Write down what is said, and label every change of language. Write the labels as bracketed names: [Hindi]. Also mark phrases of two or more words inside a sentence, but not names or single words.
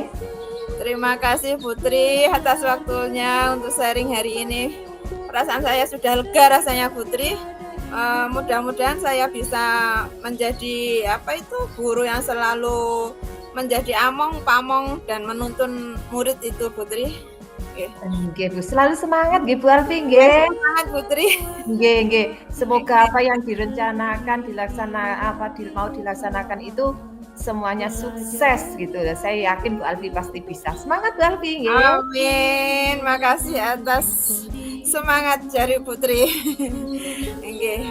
[Indonesian] Terima kasih, Putri, atas waktunya untuk sharing hari ini. Perasaan saya sudah lega rasanya, Putri. Mudah-mudahan saya bisa menjadi guru yang selalu menjadi among, pamong, dan menuntun murid itu, Putri. Nggih, Bu. Selalu semangat nggih, Bu Alfi, nggih. Semangat, Putri. Nggih. Semoga apa yang direncanakan mau dilaksanakan itu semuanya sukses gitu. Saya yakin Bu Alfi pasti bisa. Semangat Bu Alfi, nggih. Amin. Makasih atas semangat dari Putri. Nggih.